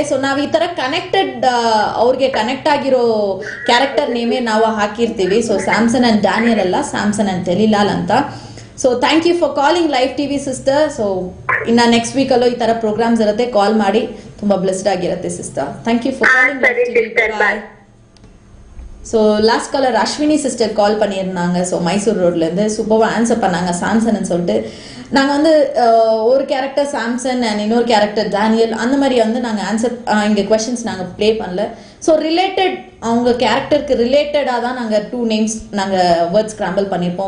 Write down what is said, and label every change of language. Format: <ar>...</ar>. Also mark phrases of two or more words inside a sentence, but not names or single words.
<kn>ಸೊ ನಾವು ಈ ತರ ಕನೆಕ್ಟೆಡ್ ಅವ್ರಿಗೆ ಕನೆಕ್ಟ್ ಆಗಿರೋ</kn> <en>character name</en> <kn>ನಾವು ಹಾಕಿರ್ತೀವಿ. ಸೊ ಸ್ಯಾಮ್ಸನ್ ಅಂಡ್ ಡ್ಯಾನಿಯಲ್ ಅಲ್ಲ, ಸ್ಯಾಮ್ಸನ್ ಅಂಡ್ ದೆಲಿಲಾಲ್ ಅಂತ.</kn> <en>so thank you for calling Live TV sister.</en> <kn>ಸೊ ಇನ್ನ</kn> <en>next week</en> <kn>ಅಲ್ಲೂ ಈ ತರ ಪ್ರೋಗ್ರಾಮ್ಸ್ ಇರುತ್ತೆ, ಕಾಲ್ ಮಾಡಿ. ತುಂಬಾ ಬ್ಲೆಸ್ಡ್ ಆಗಿರುತ್ತೆ ಸಿಸ್ಟರ್.</kn> <en>thank you for calling Live TV.</en> <kn>ಬಾಯ್.</kn> <ta>ஸோ</ta> <en>last caller</en> <ta>அஸ்வினி சிஸ்டர் கால் பண்ணியிருந்தாங்க. ஸோ மைசூர் ரோட்லேருந்து சூப்பராக ஆன்சர் பண்ணாங்க சாம்சன்னு சொல்லிட்டு. நாங்கள் வந்து ஒரு கேரக்டர் சாம்சன் அண்ட் இன்னொரு கேரக்டர் டேனியல் அந்த மாதிரி வந்து நாங்கள் ஆன்சர் இங்கே கொஷின்ஸ் நாங்கள் ப்ளே பண்ணல. ஸோ ரிலேட்டட் அவங்க கேரக்டருக்கு ரிலேட்டடாக தான் நாங்கள் 2 நேம்ஸ் நாங்கள்</ta> <en>word scramble</en> <ta>பண்ணியிருப்போம்.</ta>